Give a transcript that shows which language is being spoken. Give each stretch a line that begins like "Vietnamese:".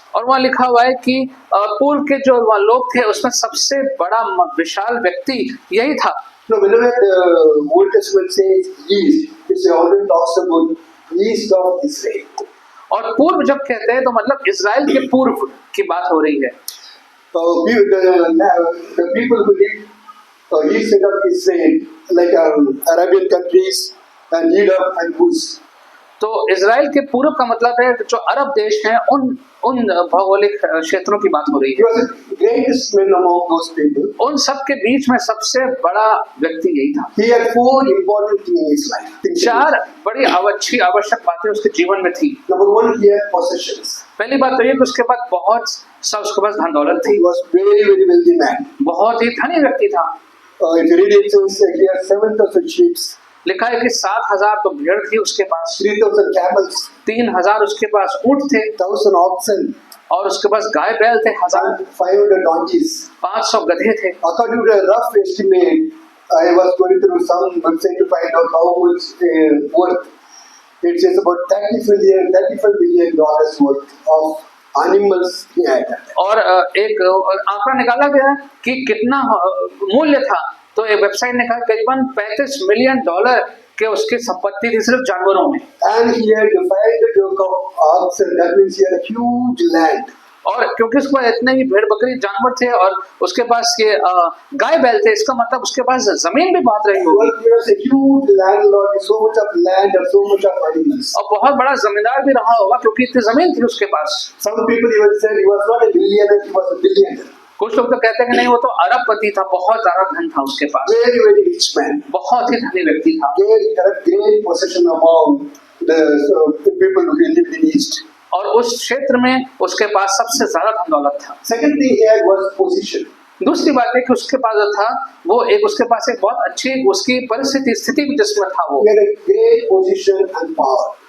Hindi: और वहाँ लिखा हुआ है कि पूर्व के जो वहाँ लोग थे उसमें सबसे बड़ा विशाल व्यक्ति यही था।
English: Now whenever the Old Testament says east, it always talks about east of Israel.
Hindi: और पूर्व जब कहते हैं तो मतलब इजराइल के पूर्व की बात हो रही है।
English: The people who live east side of Israel, like Arabian countries and Edom and Uz.
Hindi: तो इजराइल के पूर्व का मतलब है जो अरब देश हैं उन भौगोलिक क्षेत्रों की बात हो रही
English: He
Hindi: है।
English: was the greatest man among those people.
Hindi: उन सब के बीच में सबसे बड़ा व्यक्ति यही था।
English: He had 4 important things in his life.
Hindi: 4 बड़ी आवश्यक बातें उसके जीवन में थी।
English: Number 1, he had possessions.
Hindi: पहली बात तो ये कि उसके पास उसके पास धन दौलत थी।
English: He was very wealthy man.
Hindi: बहुत ही धनी व्यक्ति था।
English: If you read it, it says he had 7,000 sheep,
Hindi: लिखा है कि 7,000 तो भेड़ थी उसके पास,
English: 3,000 camels,
Hindi: 3,000 उसके पास ऊंट थे,
English: 1,000 oxen,
Hindi: और उसके पास गाय बैल थे 1000,
English: and 500 donkeys.
Hindi: 500 गधे थे।
English: According to a rough estimate, I was going through some website to find out how much worth. It says about $35 million worth of animals he had.
Hindi: और एक आंकड़ा निकाला गया कि कितना मूल्य था, तो एक वेबसाइट ने कहा करीबन $35 मिलियन के उसकी संपत्ति थी सिर्फ जानवरों में।
English: And he had divided the yoke of oxen. That means he had a huge land.
Hindi: और क्योंकि उसके पास इतने ही भेड़ बकरी जानवर थे और उसके पास ये गाय बैल थे, इसका मतलब उसके पास जमीन भी बहुत रही होगी।
English: He was a huge landlord with so much of land and so much of animals.
Hindi: और बहुत बड़ा जमींदार भी रहा होगा क्योंकि इतनी जमीन थी उसके पास।
English: Some people even said he was not a millionaire, he was a billionaire.
Hindi: कुछ लोग तो कहते हैं कि नहीं, वो तो अरबपति था, बहुत ज्यादा धन था उसके पास,
English: Very, very rich man.
Hindi: बहुत ही धनी व्यक्ति था।
English: Great possession among the people who lived in East.
Hindi: और उस क्षेत्र में उसके पास सबसे ज्यादा धन दौलत था।
English: Second thing he had was position.
Hindi: दूसरी बात है कि उसके पास जो था वो उसके पास एक बहुत अच्छी उसकी स्थिति भी जिसमें था, वो
English: He had a great position and power.